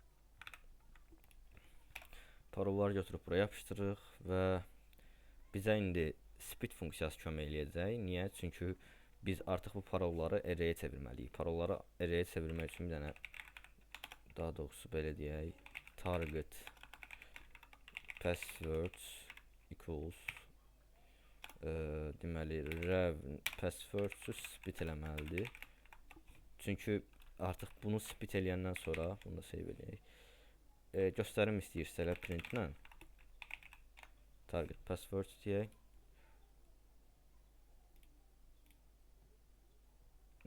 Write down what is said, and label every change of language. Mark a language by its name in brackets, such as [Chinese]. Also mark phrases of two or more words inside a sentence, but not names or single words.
[Azerbaijani] Parolları götürüb buraya yapışdırırıq və bizə indi split funksiyası kömək eləyəcək. Niyə? Çünki biz artıq bu parolları array-yə çevirməliyik. Parolları array-yə çevirmək üçün bir dənə, daha doğrusu belə deyək, [English] target password equals [Azerbaijani] deməli [English] rev password split [Azerbaijani] eləməlidir. Çünki artıq bunu split eləyəndən sonra, bunu da save eləyək. Göstərim istəyirsə elə printlə [English] target password [Azerbaijani] deyək.